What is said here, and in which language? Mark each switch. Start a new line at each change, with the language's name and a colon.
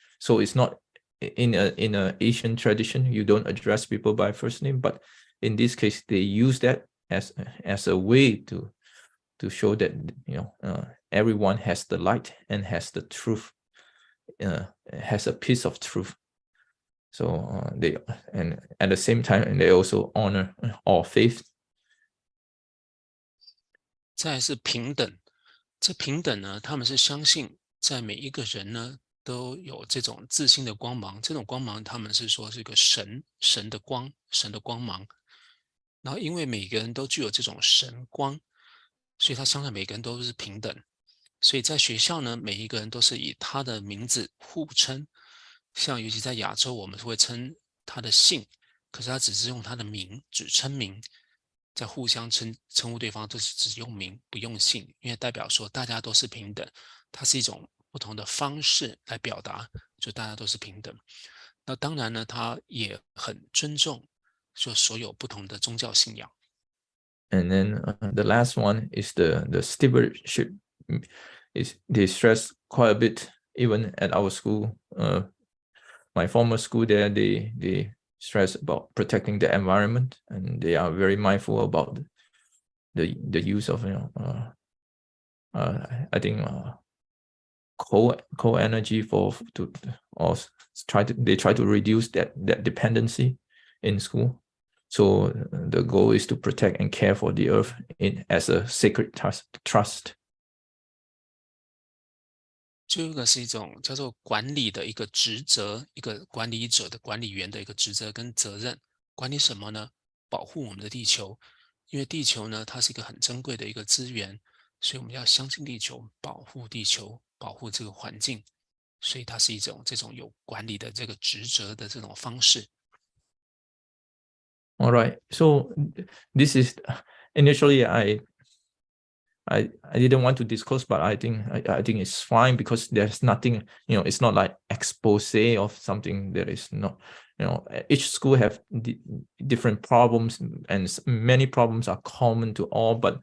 English: So it's not in a Asian tradition, you don't address people by first name, but in this case, they use that as a way to show that everyone has the light and has the truth, has a piece of truth. So they, and at the same time, they also honor all faith.
Chinese: 再来是平等，这平等呢，他们是相信在每一个人呢都有这种自信的光芒，这种光芒他们是说是一个神的光，神的光芒。然后因为每个人都具有这种神光，所以他相信每个人都是平等。所以在学校呢，每一个人都是以他的名字互称，像尤其在亚洲，我们会称他的姓，可是他只是用他的名，只称名，在互相称呼对方都是只用名不用姓，因为代表说大家都是平等，它是一种不同的方式来表达，就大家都是平等。那当然呢，他也很尊重就所有不同的宗教信仰。
English: And then the last one is the stewardship. They stress quite a bit, even at our school. My former school there, they stress about protecting the environment, and they are very mindful about the use of I think coal energy they try to reduce that dependency in school. So the goal is to protect and care for the earth as a sacred trust.
Chinese: 这个是一种叫做管理的一个职责，一个管理者的管理员的一个职责跟责任。管理什么呢？保护我们的地球，因为地球呢，它是一个很珍贵的一个资源，所以我们要相信地球，保护地球，保护这个环境。所以它是一种这种有管理的这个职责的这种方式。
English: All right. So this is initially I didn't want to disclose, but I think it's fine because there's nothing, it's not like expose of something that is not, each school have different problems, and many problems are common to all.